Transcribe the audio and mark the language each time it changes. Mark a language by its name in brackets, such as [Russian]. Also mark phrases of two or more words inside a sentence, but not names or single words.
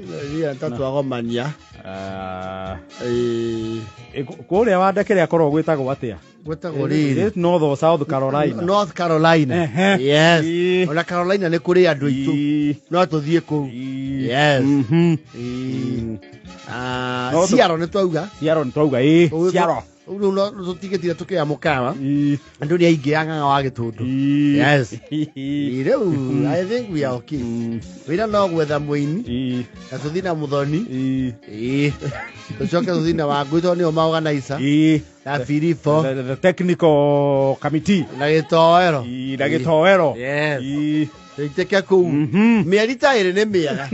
[Kikuyu] Tatu agomania. Kũrĩa wandekere akorwo gwĩtagwo atĩa? Gwĩtagwo rĩrĩ. [English] North or South Carolina? North Carolina. Yes. [Kikuyu] Ona Carolina nĩ kũrĩ andũ aitũ. No tũthiĩ kũu. Yes. Seattle nĩ twauga. Seattle. Rĩu no tũtigĩtire tũkĩoya mũkawa. Andũ nĩ aingĩ ang'ang'a wa Gĩtũndũ. [English] Yes. Rĩu I think we are okay. [Kikuyu] Wĩra no gwetha mũini. Na tũthiĩ na Mũthoni. Tũcoke tũthiĩ na Wangũi tondũ nĩo ma-organizer. Na Filipo. [English] The technical committee. [Kikuyu] Na Gĩtoero. [English] Yes. [Kikuyu] Tũitĩke kũu. Mĩeri ta ĩrĩ nĩ mĩega.